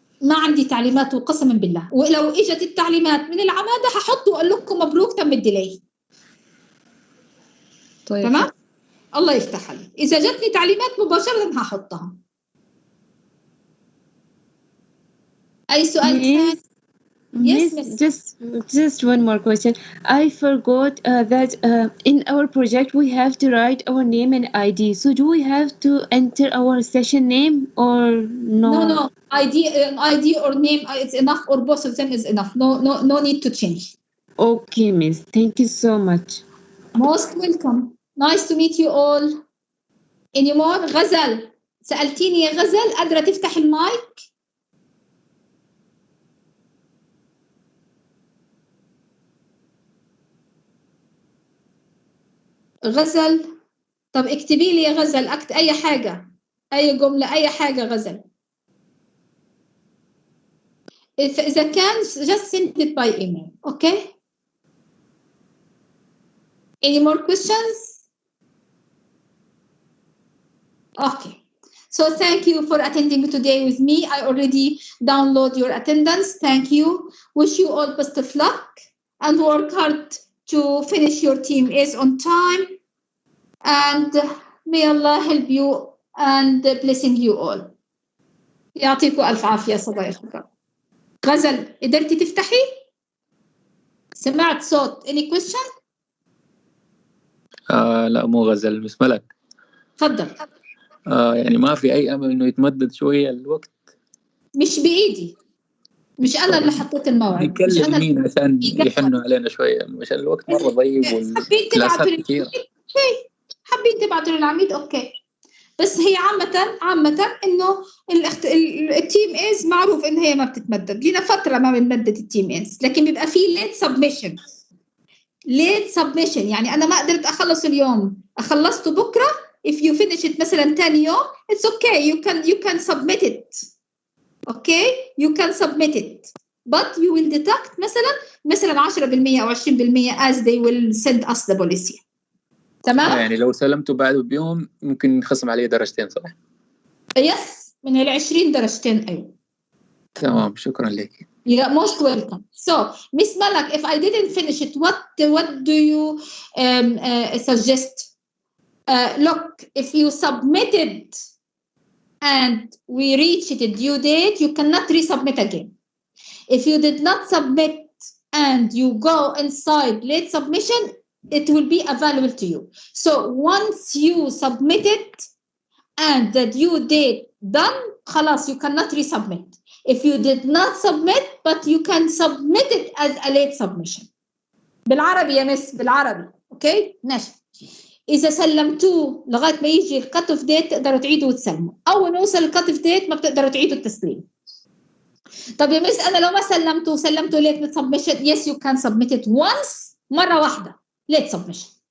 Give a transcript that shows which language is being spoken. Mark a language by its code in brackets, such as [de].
[ar] ما عندي تعليمات وقسما بالله، ولو اجت التعليمات من العماده هحط واقول لكم مبروك تم الديلي. طيب تمام؟ الله يفتح عليك. اذا جتني تعليمات مباشره هحطها. اي سؤال ثاني؟ [en] Yes, Miss, miss. just one more question. I forgot that in our project we have to write our name and ID. So do we have to enter our session name or no? No. ID or name, it's enough, or both of them is enough. No need to change. Okay, Miss. Thank you so much. Most welcome. Nice to meet you all. Any more? [ar] غزل، سألتيني يا غزل، قادرة تفتح المايك؟ غزل، طب اكتبي لي يا غزل، أي حاجة، أي جملة، أي حاجة غزل. إذا كان [en] just send it by email. Okay? Any more questions? Okay. So thank you for attending today with me. I already download your attendance. Thank you. Wish you all best of luck and work hard to finish your team is on time. And may Allah help you and blessing you all. [ar] يعطيكم ألف عافية صديقك. غزل، قدرتي تفتحي؟ سمعت صوت. [en] Any question؟ [ar] لا مو غزل، مس ملك. تفضل. يعني ما في أي أمل إنه يتمدد شوية الوقت؟ مش بإيدي، مش أنا اللي حطيت الموعد، مش أنا. مين عشان يحنوا علينا شوية عشان الوقت مرة ضيق والكلاسات كثير. حابين تبعتوا للعميد أوكي، بس هي عامة إنه التيم إيز معروف إن هي ما بتتمدد، لينا فترة ما بنمدد التيم إيز، لكن بيبقى فيه [en] late submission, [ar] يعني أنا ما قدرت أخلص اليوم، أخلصته بكرة. [en] if you finish it [ar] مثلا تاني يوم [en] it's okay, you can submit it. okay, you can submit it, but you will deduct [ar] مثلا [en] 10% [ar] أو [en] 20% as they will send us the policy. [ar] تمام؟ يعني لو سلمته بعده بيوم ممكن نخصم عليه درجتين صح؟ يس، من 20 درجتين. أيوة. تمام، شكرا لك. [en] You're most welcome. So, Ms Malak, if I didn't finish it, what do you suggest? Look, if you submitted and we reached the due date, you cannot resubmit again. If you did not submit and you go inside late submission, it will be available to you. So once you submit it and the due date done, [ar] خلاص, [en] you cannot resubmit. If you did not submit, but you can submit it as a late submission. [ar] بالعربي يا مس، بالعربي. اوكي؟ ماشي. إذا سلمتوه لغاية ما يجي الكت اوف ديت تقدروا تعيدوا وتسلموا. أول ما يوصل الكت اوف ديت ما بتقدروا تعيدوا التسليم. طب يا مس أنا لو ما سلمته [en] late submission, yes you can submit it once، [ar] مرة واحدة [en] late submission.